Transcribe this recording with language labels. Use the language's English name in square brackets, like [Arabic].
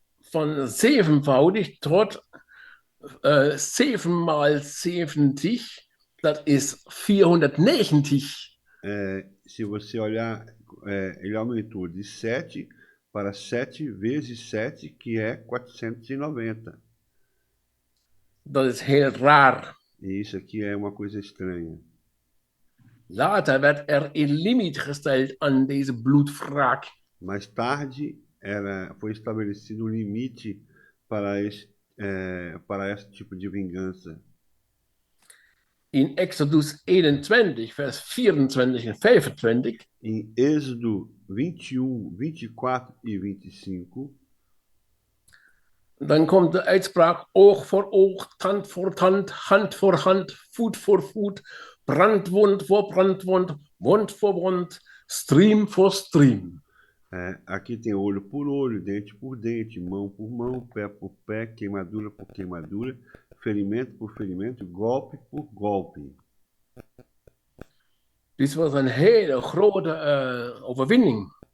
[Dutch] Van zevenvoudig tot 7 maal 70, dat is 490. [Portuguese] Se você olhar, ele aumentou de 7 para 7 vezes 7, que é 490. [Dutch] Dat is heel raar. [Portuguese] E isso aqui é uma coisa estranha. [Dutch] Later werd er een limiet gesteld aan deze bloedwraak. [Portuguese] Mais tarde foi estabelecido um limite para esse tipo de vingança. [Dutch] In Exodus 21, vers 24 en 25. [Portuguese] Em Êxodo 21, 24 e 25. [Dutch] Dan komt de uitspraak oog voor oog, tand voor tand, hand voor hand, voet voor voet, brandwond voor brandwond, wond voor wond, stream voor stream. [Portuguese] Aqui tem olho por olho, dente por dente, mão por mão, pé por pé, queimadura por queimadura, ferimento por ferimento, golpe por golpe. [Dutch] Dit was een hele grote overwinning.